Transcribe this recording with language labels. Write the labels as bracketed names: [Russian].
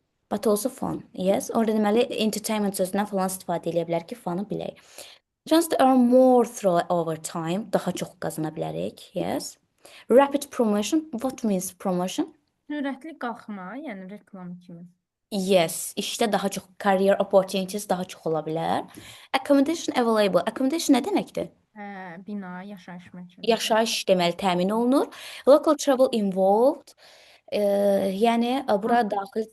[English] But also fun, yes. [Azerbaijani] Orada deməli entertainment sözündən falan istifadə edə bilər ki, fun'ı bilək. [English] Just earn more through overtime, [Azerbaijani] daha çox qazana bilərik, [English] yes. Rapid promotion, what means promotion? [Azerbaijani] Sürətli qalxma, yəni reklam kimi. Yes, işdə daha çox [English] career opportunities [Azerbaijani] daha çox ola bilər. [English] Accommodation available. Accommodation [Azerbaijani] nə deməkdir? Bina, yaşayış məkani. Yaşayış deməli təmin olunur. [English] Local travel involved. [Azerbaijani] Yəni bura daxil